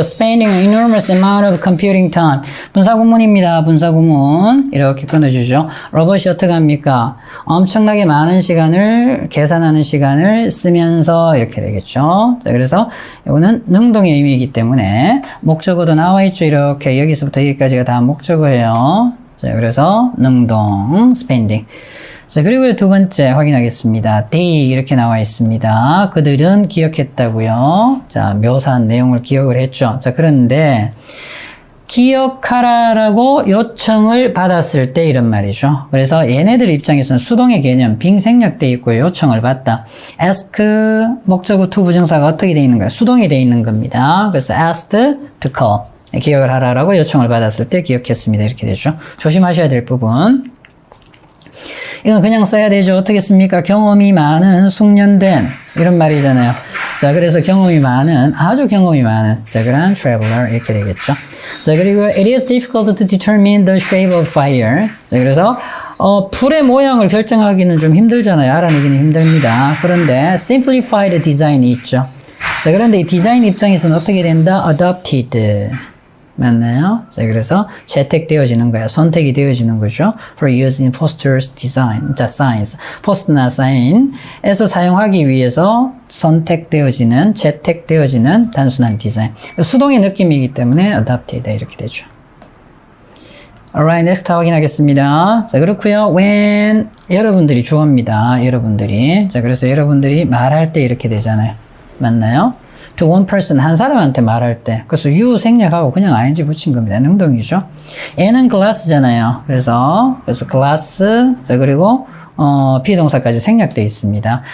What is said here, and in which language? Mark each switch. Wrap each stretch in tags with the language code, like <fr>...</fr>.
<en>Spending an enormous amount of computing time.</en> <ko>분사구문입니다. 분사구문. 이렇게 끊어주죠. 로봇이 어떻게 합니까? 엄청나게 많은 시간을, 계산하는 시간을 쓰면서 이렇게 되겠죠. 자, 그래서 이거는 능동의 의미이기 때문에 목적어도 나와 있죠. 이렇게 여기서부터 여기까지가 다 목적어예요. 자, 그래서 능동, spending. 자, 그리고 두 번째 확인하겠습니다. they 이렇게 나와 있습니다. 그들은 기억했다고요. 자, 묘사한 내용을 기억을 했죠. 자, 그런데 기억하라라고 요청을 받았을 때 이런 말이죠. 그래서 얘네들 입장에서는 수동의 개념 빙 생략되어 있고 요청을 받다. ask 목적어 to 부정사가 어떻게 되어 있는가요? 수동이 되어 있는 겁니다. 그래서 asked to call 기억을 하라라고 요청을 받았을 때 기억했습니다. 이렇게 되죠. 조심하셔야 될 부분. 이건 그냥 써야 되죠. 어떻게 씁니까? 경험이 많은, 숙련된 이런 말이잖아요. 자, 그래서 경험이 많은, 아주 경험이 많은 자, 그런 traveler 이렇게 되겠죠. 자, 그리고</ko> <en>it is difficult to determine the shape of fire.</en> <ko>자, 그래서 불의 모양을 결정하기는 좀 힘들잖아요. 알아내기는 힘듭니다. 그런데 simplified design이 있죠. 자, 그런데 이 디자인 입장에서는 어떻게 된다? adopted. 맞나요? 자, 그래서 채택되어지는 거야. 선택이 되어지는 거죠.</ko> <en>For use in posters design.</en> <ko>자, science. 포스트나 사인에서 사용하기 위해서 선택되어지는, 채택되어지는 단순한 디자인. 수동의 느낌이기 때문에 adopted 이렇게 되죠.</ko> <en>Alright, next</en> <ko>확인하겠습니다. 자, 그렇고요. When 여러분들이 주어입니다. 여러분들이. 자, 그래서 여러분들이 말할 때 이렇게 되잖아요. 맞나요?</ko> <en>to one person,</en> <ko>한 사람한테 말할 때. 그래서 you 생략하고 그냥 ing 붙인 겁니다. 능동이죠. 얘는 glass잖아요. 그래서 glass, 자, 그리고, 비동사까지 생략되어 있습니다.</ko>